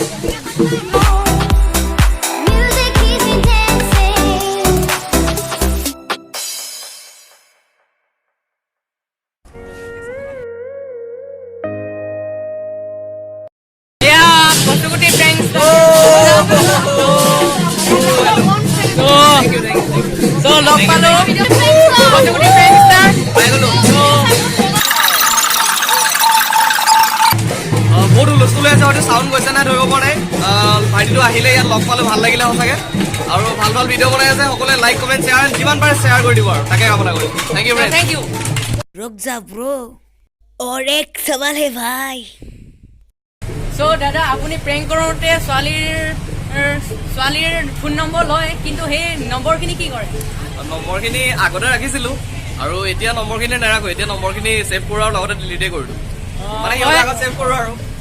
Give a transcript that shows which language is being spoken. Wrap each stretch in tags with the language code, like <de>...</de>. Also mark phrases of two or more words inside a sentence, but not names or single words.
<as>কচুগুটি ফ্ৰেণ্ডছ লগ পালো কচুগুটি ফ্ৰেণ্ডছ পাই গলো বহুত হুলস্থুল হৈ আছে হয়তো চাউণ্ড গৈছে নাই ধৰিব পৰা নাই ভাইটিটো আহিলে ইয়াত লগ পালে ভাল লাগিলে সঁচাকৈ আৰু ভাল ভাল ভিডিঅ' বনাই আছে সকলোৱে লাইক কমেণ্ট শ্বেয়াৰ যিমান পাৰে শ্বেয়াৰ কৰি দিব আৰু তাকে কামনা কৰিম</as> <en>thank you thank you</en> <hi>रुक जा ब्रो और एक सवाल है भाई</hi> <as>সো দাদা আপুনি প্ৰেংক কৰোঁতে ছোৱালীৰ ফোন নম্বৰ লয় কিন্তু সেই নম্বৰখিনি কি কৰে নম্বৰখিনি আগতে ৰাখিছিলোঁ আৰু এতিয়া নম্বৰখিনি নাৰাখোঁ এতিয়া নম্বৰখিনি ছেভ কৰোঁ আৰু লগতে ডিলিটে কৰি দিওঁ মানে সিহঁতৰ আগত ছেভ কৰোঁ আৰু</as>